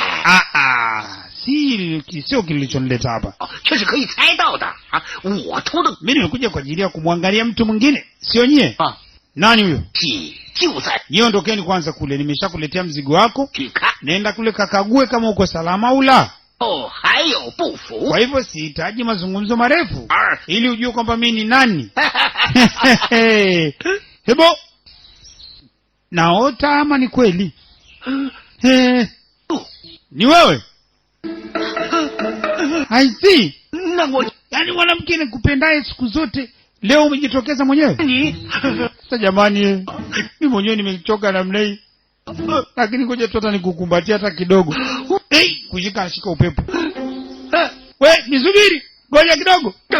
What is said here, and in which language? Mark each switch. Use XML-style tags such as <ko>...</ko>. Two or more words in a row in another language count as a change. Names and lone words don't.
<sw>Sio kilichonileta hapa. Mimi nimekuja kwa ajili ya kumwangalia mtu mwingine, sio nyie. Nani huyo? Nyie ondokeni kwanza kule, nimeshakuletea mzigo wako. Nenda kule kakague kama uko salama au la.</sw> <zh>哦，还有不服。</zh> <sw>Kwa hivyo sihitaji mazungumzo marefu ili ujue kwamba mimi ni nani. Hebo. Naota ama ni kweli? Ni wewe?</sw> <en>I see.</en> <sw>Yaani mwanamke nikupendaye siku zote leo umejitokeza mwenyewe? Sasa jamani, mimi mwenyewe nimechoka namna hii. Lakini ngoja tu hata nikukumbatia hata kidogo. Kushika shika upepo. We, nisubiri. Ngoja kidogo.</sw>